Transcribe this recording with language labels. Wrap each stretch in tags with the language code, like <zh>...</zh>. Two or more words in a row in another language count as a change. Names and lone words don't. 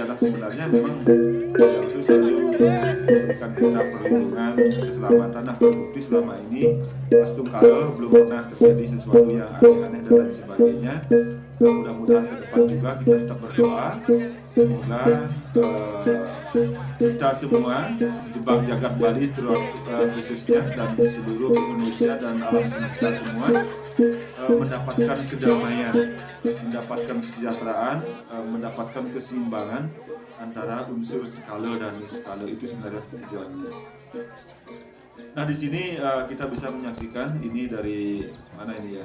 <id>Nah, sebenarnya memang beliau itu selalu memberikan kita perlindungan, keselamatan. Nah, terbukti selama ini Mas Tungkalo belum pernah terjadi sesuatu yang aneh-aneh dan lain sebagainya. Nah, mudah-mudahan ke depan juga kita tetap berdoa, semoga kita semua sejebak jagat Bali khususnya dan seluruh Indonesia dan alam semesta semua mendapatkan kedamaian, mendapatkan kesejahteraan, mendapatkan keseimbangan antara unsur skala dan niskala. Itu sebenarnya tujuannya. Nah, di sini kita bisa menyaksikan ini dari mana ini ya?</id>